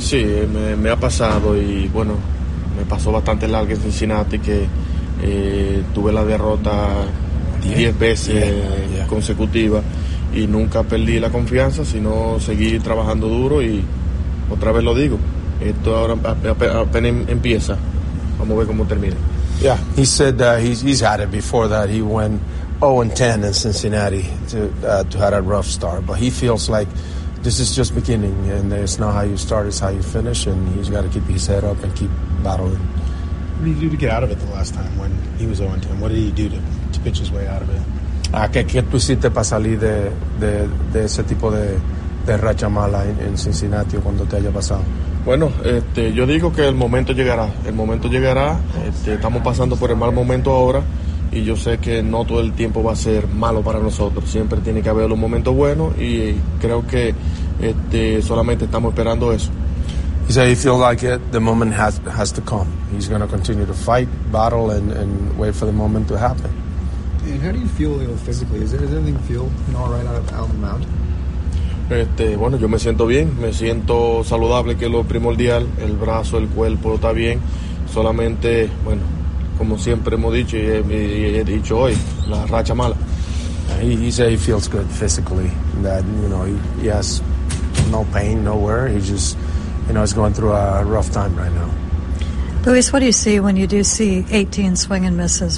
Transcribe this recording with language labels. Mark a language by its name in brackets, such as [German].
[Spanish] Sí, me ha pasado y bueno, me pasó bastante largo en Cincinnati que tuve la derrota 10 veces consecutiva. Y nunca perdí la confianza, sino seguí trabajando duro y otra vez lo digo, esto ahora apenas empieza, vamos a ver cómo termina. [English] Yeah, he said that he's had it before that, he went 0-10 in Cincinnati to have a rough start, but he feels like this is just beginning and it's not how you start, it's how you finish, and he's got to keep his head up and keep battling. What did he do to get out of it the last time when he was 0-10? What did he do to pitch his way out of it? [Spanish] ¿Qué tú hiciste para salir de ese tipo de racha mala en Cincinnati cuando te haya pasado? Bueno, yo digo que el momento llegará, estamos pasando por el mal momento ahora y yo sé que no todo el tiempo va a ser malo para nosotros, siempre tiene que haber un momento bueno y creo que solamente estamos esperando eso. [English] He said he feels like it, the moment has to come, he's going to continue to fight, battle and wait for the moment to happen. And how do you feel, you know, physically? Is anything feel, you know, right out of the mound? [Spanish] Bueno, yo me siento bien. Me siento saludable, que es lo primordial. El brazo, el cuerpo está bien. Solamente, bueno, como siempre hemos dicho y he dicho hoy, la racha mala. [English] He said he feels good physically. That, you know, he has no pain, nowhere. He just, you know, he's going through a rough time right now. Luis, what do you see when you do see 18 swing and misses?